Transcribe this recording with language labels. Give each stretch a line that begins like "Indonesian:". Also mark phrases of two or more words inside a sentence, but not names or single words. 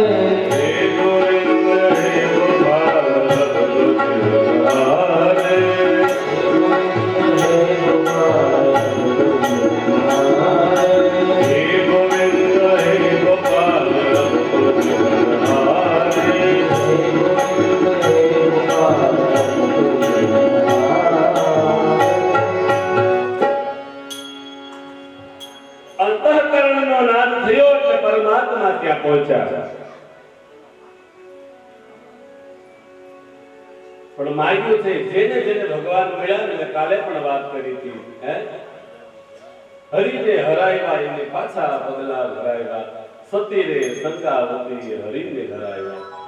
Hindi: हे गोविंद हे गोपाल अब तो जीवन हारे, हे गोपाल हे गोविंद हे गोपाल अब तो जीवन हारे.
Gujarati: અંતઃકરણનો નાદ થયો એટલે પરમાત્મા ત્યાં પહોંચ્યા. પણ માગ્યું છે જેને જેને ભગવાન મળ્યા ને, કાલે પણ વાત કરી હતી, હરિને હરાવ્યા એને પાછા પગલા ભરાવ્યા, સતી રે શંકાવતી હરિને હરાવ્યા.